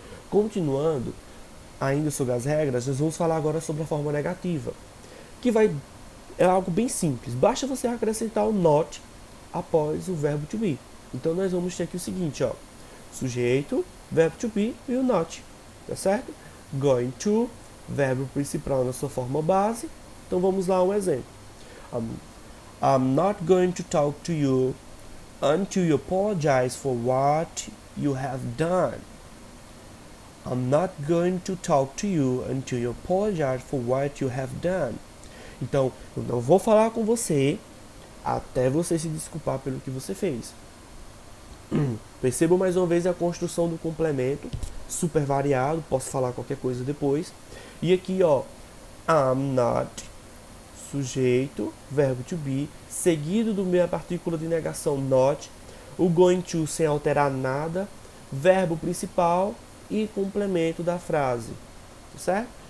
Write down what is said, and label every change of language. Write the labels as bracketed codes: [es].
[pt] Continuando, ainda sobre as regras, nós vamos falar agora sobre a forma negativa, que é algo bem simples. Basta você acrescentar o not após o verbo to be. Então nós vamos ter aqui o seguinte, ó, sujeito, verbo to be e o not, tá certo? Going to, verbo principal na sua forma base. Então vamos lá um exemplo. [en] I'm not going to talk to you until you apologize for what you have done. I'm not going to talk to you until you apologize for what you have done. [pt] Então, eu não vou falar com você até você se desculpar pelo que você fez. Percebam mais uma vez a construção do complemento, super variado, posso falar qualquer coisa depois. E aqui, ó, [en] I'm not, [pt] sujeito, verbo to be, seguido do minha partícula de negação not, o going to sem alterar nada, verbo principal e complemento da frase, certo?